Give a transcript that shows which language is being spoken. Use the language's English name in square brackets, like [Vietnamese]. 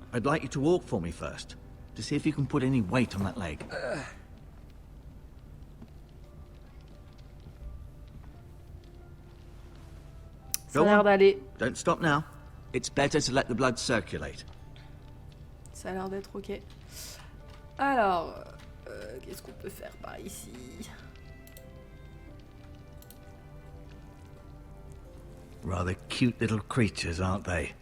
[English] I'd like you to walk for me first, to see if you can put any weight on that leg. [French] Ça a l'air d'aller. [English] Don't stop now. It's better to let the blood circulate. [French] Ça a l'air d'être ok. Alors, qu'est-ce qu'on peut faire par ici? [English] Rather cute little creatures, aren't they?